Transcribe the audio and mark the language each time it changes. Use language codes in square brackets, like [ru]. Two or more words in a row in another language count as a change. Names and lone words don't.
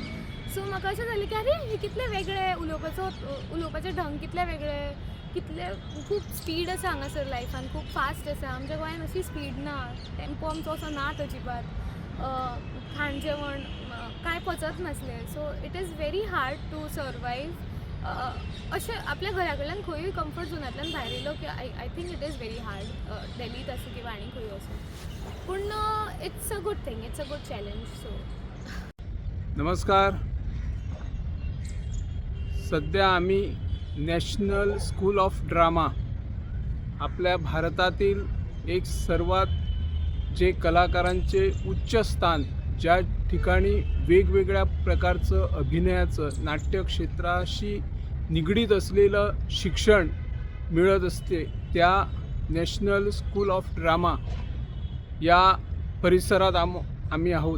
[kok] सो म्हाका अशें जालें की अरे हे कितले वेगळे उलोवपाचें ढंग कितले वेगळे, कितले खूब स्पीड आसा हांगासर लायफान, खूब फास्ट आसा. आमच्या गोंयान अशी स्पीड ना, टेम्पो आमचो असो नात अजिबात, खाण जेवण कांय पचत नासलें. [en] So it is very hard to survive. [kok] अशें आपल्या घरा कडल्यान खंयूय कम्फर्ट झोनांतल्यान भायर येयलो की [en] I think it is very hard, [kok] डेलीत आसूं किंवा आनी खंय वचून. [en] पूण It's a good thing, it's a good challenge. So [mr] नमस्कार. सध्या आम्ही नॅशनल स्कूल ऑफ ड्रामा, आपल्या भारतातील एक सर्वात जे कलाकारांचे उच्च स्थान, ज्या ठिकाणी वेगवेगळ्या प्रकारचं अभिनयाचं नाट्यक्षेत्राशी निगडीत असलेलं शिक्षण मिळत असते, त्या नॅशनल स्कूल ऑफ ड्रामा या परिसरात आम्ही आहोत.